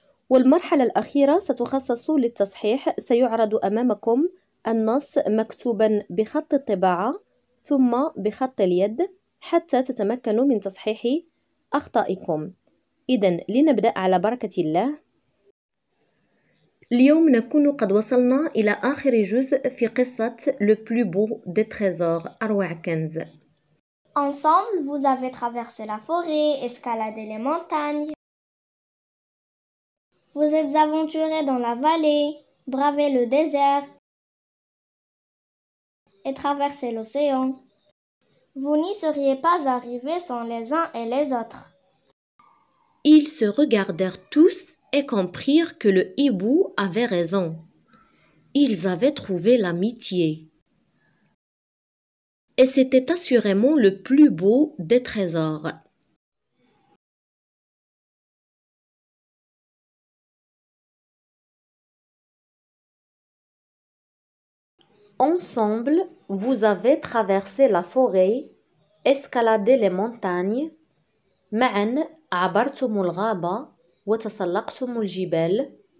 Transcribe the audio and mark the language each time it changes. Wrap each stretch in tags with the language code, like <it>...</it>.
<ar>والمرحلة الأخيرة ستخصص للتصحيح، سيعرض أمامكم النص مكتوبا بخط الطباعة ثم بخط اليد حتى تتمكنوا من تصحيح أخطائكم. إذن لنبدأ على بركة الله. اليوم نكون قد وصلنا إلى آخر جزء في قصة</ar> <fr>Le plus beau des trésors</fr> <ar>أروع كنز.</ar> <fr>Ensemble, vous avez traversé la forêt, escaladé les montagnes. Vous êtes aventurés dans la vallée, bravé le désert et traversé l'océan. Vous n'y seriez pas arrivés sans les uns et les autres. Ils se regardèrent tous et comprirent que le hibou avait raison. Ils avaient trouvé l'amitié. Et c'était assurément le plus beau des trésors. Ensemble, vous avez traversé la forêt, escaladé les montagnes.</fr> <ar>معا عبرتم الغابة وتسلقتم الجبال.</ar>